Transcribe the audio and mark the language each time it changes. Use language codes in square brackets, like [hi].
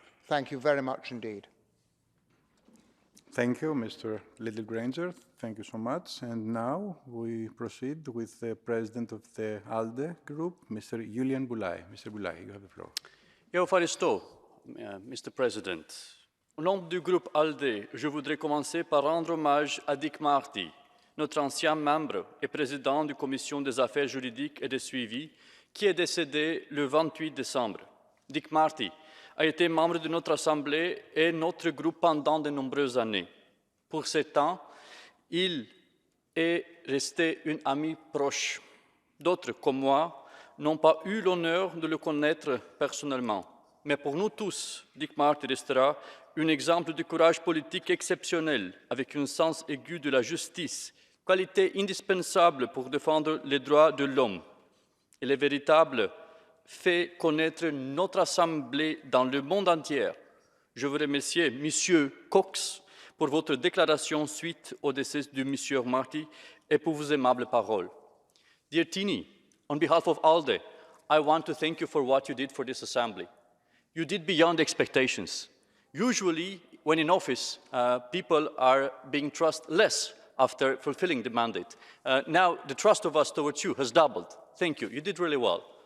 [en] Thank you very much indeed. Thank you, Mr. Little Granger. Thank you so much. And now we proceed with the president of the ALDE group, Mr. Julian Boulay. Mr. Boulay, you have the floor. Mr. President. [fr] Au nom du groupe ALDE, je voudrais commencer par rendre hommage à Dick Marty, notre ancien membre et président de la Commission des affaires juridiques et de suivi, qui est décédé le 28 décembre. Dick Marty a été membre de notre Assemblée et notre groupe pendant de nombreuses années. Pour ce temps, il est resté un ami proche. D'autres, comme moi, n'ont pas eu l'honneur de le connaître personnellement. Mais pour nous tous, Dick Marty restera un exemple de courage politique exceptionnel, avec un sens aigu de la justice, qualité indispensable pour défendre les droits de l'homme. Il est véritable fait connaître notre Assemblée dans le monde entier. Je vous remercie, Monsieur Cox, pour votre déclaration suite au décès de Monsieur Marty et pour vos aimables paroles. [en] Dear Tini, on behalf of ALDE, I want to thank you for what you did for this Assembly. You did beyond expectations. Usually, when in office, people are being trusted less after fulfilling the mandate. Now, the trust of us towards you has doubled. Thank you. You did really well.